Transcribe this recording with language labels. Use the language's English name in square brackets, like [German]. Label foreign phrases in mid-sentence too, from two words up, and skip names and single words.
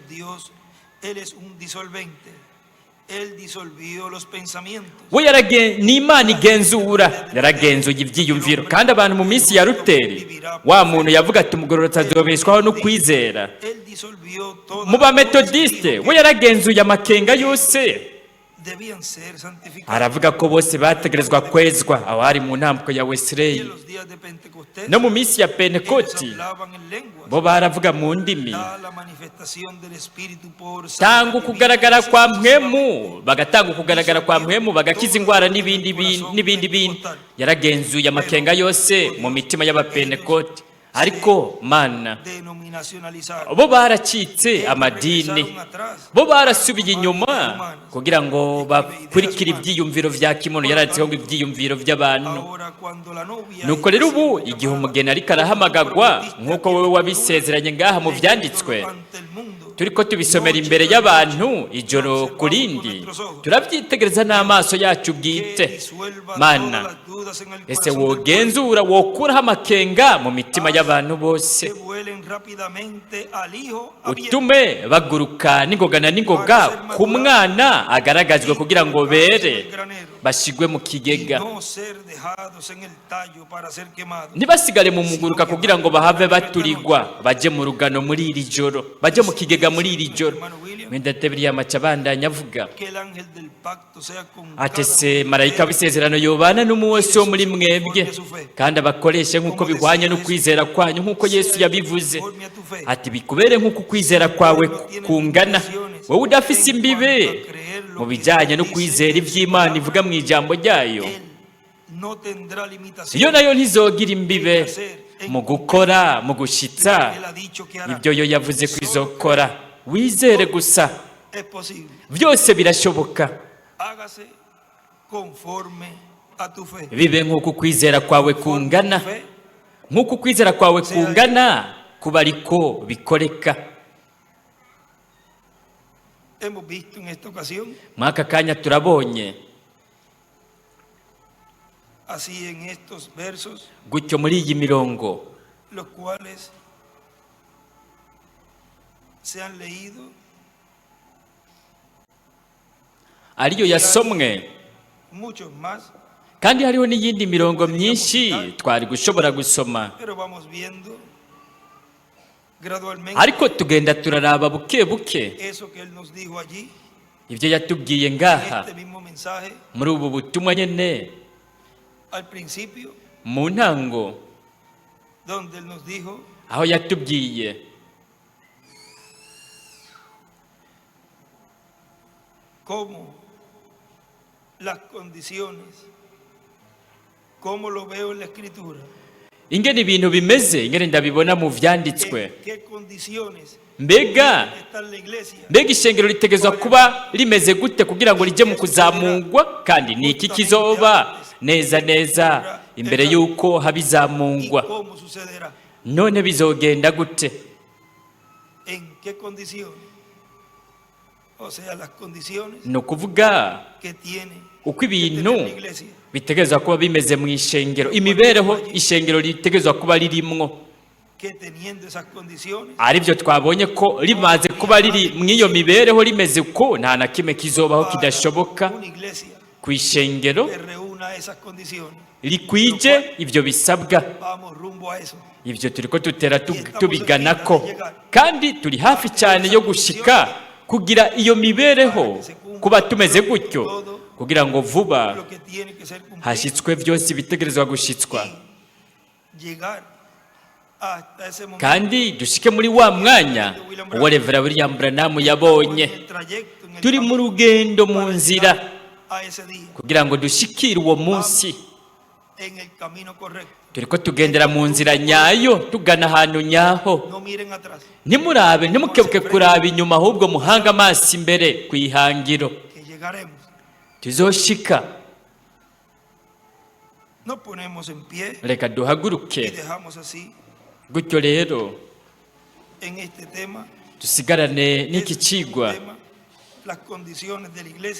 [Rundi] We ni Imana igenzura, yaragenzuye ibyiyumviro. Kandi abantu mu minsi ya Luteri, wa muntu yavuga ati umugororotsi azobeshwaho no kwizera. Mu Bametodiste we yaragenzuye amakenga yose [Spanish] debían ser santificados. [Rundi] aravuga ko bose bategerezwa kwezwa aho hari mu ntambwe ya [Spanish] Y [Rundi] Wesley. [Spanish] en los días de Pentecostés, [Rundi] No mu minsi ya [Spanish] ellos [Rundi] Pentekoti [Spanish] hablaban en lenguas. [Rundi] bo baravuga mu ndimi. [Spanish] Da la manifestación del Espíritu por [Rundi] Tanga [Spanish] sanidad [Rundi] ukugaragara [Spanish] divina, [Rundi] kwa [Spanish] sucesivamente. [Rundi] mpwemu, bagatanga ukugaragara kwa mpwemu, bagakiza indwara n'ibindi bintu. Yaragenzuye amakenga yose mu mitima y'abapentekoti. Ariko mana, [Spanish] Denominacionalizados. [Rundi] bo baracitse amadini, bo barasubiye inyuma kugira ngo bakurikire ibyiyumviro vya kimono. Yaranditseho ngo ibyiyumviro by'abantu. [Spanish] Ahora, cuando la novia [Rundi] Nuko rero ubu igihe umugeni ariko arahamagagwa nk'uko wowe wabisezeranye ngaha mu vyanditswe, [Spanish] ante el mundo, [Rundi] turiko tubisomera imbere y'abantu ijoro ku rindi, turabyitegereza n'amaso yacu bwite. [Spanish] disuelva [Rundi] Mana, [Spanish] todas las dudas en el ese corazón del [Rundi] wogenzura wokuraho amakenga mu mitima y'abantu bose, [Spanish] que vuelen rápidamente al hijo abierto, [Rundi] utume baguruka n'ingoga na n'ingoga ku mwana agaragajwe kugira ngo bere bashigwe mu [Spanish] y [Rundi] kigega, [Spanish] no ser dejados en el tallo para ser quemados. [Rundi] ntibasigare mu muguruka kugira ngo bahave baturigwa, baje mu rugano muri iri joro, baje mu kigega muri iri joro. Mwendate biriya maca abandanya avuga [Spanish] Que el ángel del pacto sea con [Rundi] ati [Spanish] cada se uno [Rundi] marayika w'isezerano yobana n'umuntu wese wo muri mwebwe, kandi abakoreshe nk'uko bihwanye n'ukwizera kwanyu, nk'uko Yesu yabivuze. [Spanish] conforme a tu fe. [Rundi] Ati bikubere nk'uko ukwizera kwawe kungana, wowe udafise imbibe mu bijyanye no kwizera iby'Imana ivuga mu ijambo ryayo. [Spanish] Él no tendrá limitación. [Rundi] Iyo nayo ntizogira imbibe mu gukora, mu gushitsa [Spanish] Él ha dicho que hará. [Rundi] ibyo yo yavuze ko izokora. Wizere gusa, [Spanish] Es posible. [Rundi] byose birashoboka. [Spanish] Hágase conforme a tu fe. [Rundi] Bibe nk'uko ukwizera kwawe kungana, [Spanish] Fe, [Rundi] nk'uko ukwizera kwawe kungana kuba ariko bikoreka. [Spanish] hemos visto en esta ocasión, [Rundi] Mwaka kanya turabonye [Spanish] así en estos versos, [Rundi] gutyo muri iyi mirongo [Spanish] los cuales se han leído, [Rundi] ariyo yasomwe, [Spanish] muchos más, [Rundi] kandi hariho n'iyindi mirongo myinshi twari gushobora gusoma, [Spanish] pero vamos viendo gradualmente [Rundi] ariko tugenda turaraba buke buke [Spanish] eso que Él nos dijo allí, [Rundi] ibyo yatubwiye [Spanish] en [Rundi] ngaha [Spanish] este mismo mensaje, [Rundi] muri ubu butumwa nyene [Spanish] al principio, [Rundi] mu ntango, [Spanish] donde Él nos dijo [Rundi] aho yatubwiye [Spanish] cómo las condiciones, cómo lo veo en la Escritura, [Rundi] ingene ibintu bimeze, ingene ndabibona mu vyanditswe. [Spanish] en qué condiciones [Rundi] Mbega [Spanish] está la iglesia, [Rundi] mbega ishengero ritegezwa kuba rimeze gute kugira ngo rije mu kuzamungwa, kandi ni iki kizoba neza neza imbere y'uko [Spanish] y [Rundi] habizamungwa. [Spanish] cómo sucederá, [Rundi] None bizogenda gute? [Spanish] en qué condiciones, o sea, las condiciones [Rundi] Ni ukuvuga [Spanish] que tiene [Rundi] uko [Spanish] que tener [Rundi] ibintu [Spanish] la iglesia, [Rundi] bitegezwa kuba bimeze mu ishengero, imibereho ishengero ritegezwa kuba ririmwo, [Spanish] que teniendo esas condiciones, [Rundi] aribyo twabonye ko rimaze kuba riri mu iyo mibereho rimeze uko, nta na kimwe kizobaho [Spanish] para [Rundi] kidashoboka [Spanish] una iglesia [Rundi] ku ishengero [Spanish] que reúna esas condiciones, [Rundi] rikwije ibyo bisabwa. [Spanish] vamos rumbo a eso. [Rundi] Ibyo turiko tutera tubiganako, kandi turi hafi cyane yo gushika kugira iyo mibereho, kuba tumeze gutyo, kugira ngo vuba [Spanish] Lo que tiene que ser cumplido, [Rundi] hashyitswe byose bitegerezwa gushitswa, [Spanish] llegar hasta ese momento, [Rundi] kandi dushike muri wa mwanya uwo Revera William Branham yabonye. [Spanish] en el trayecto, en el [Rundi] Turi mu [Spanish] camino [Rundi] rugendo mu [Spanish] para [Rundi] nzira [Spanish] llegar a ese día, [Rundi] kugira ngo dushikire uwo munsi. [Spanish] en el camino correcto. [Rundi] Turiko tugendera mu nzira nyayo, tugana ahantu nyaho. [Spanish] No miren atrás, [Rundi] Ntimurabe, ntimukebuke kuraba inyuma, ahubwo muhanga amaso imbere ku ihangiro. [Spanish] que llegaremos. [Rundi] Tuzoshika. [Spanish] Nos ponemos en pie [Rundi] Reka [Spanish] y [Rundi] duhaguruke. [Spanish] dejamos así [Rundi] Gutyo rero [Spanish] en este tema, [Rundi] dusigarane n'iki [Spanish] este [Rundi] cigwa. [Spanish] tema, las condiciones de la iglesia,